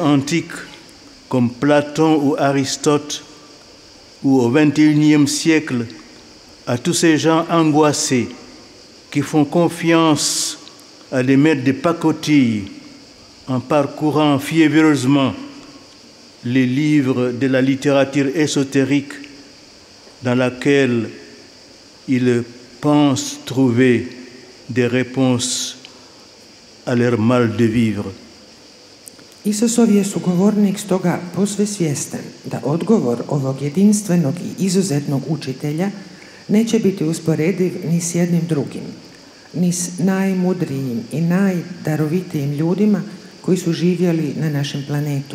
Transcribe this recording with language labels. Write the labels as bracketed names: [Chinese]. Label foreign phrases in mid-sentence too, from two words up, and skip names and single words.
[French] antique, comme Platon ou Aristote, ou au XXIe siècle, à tous ces gens angoissés qui font confiance à des maîtres de pacotille en parcourant fiévreusement les livres de la littérature ésotérique dans laquelle ils pensent trouver des réponses à leur mal de vivre. [Croatian] Isusov je sugovornik stoga posve svjestan da odgovor ovog jedinstvenog i izuzetnog učitelja neće biti usporediv ni s jednim drugim, ni s najmudrijim i najdarovitijim ljudima koji su živjeli na našem planetu.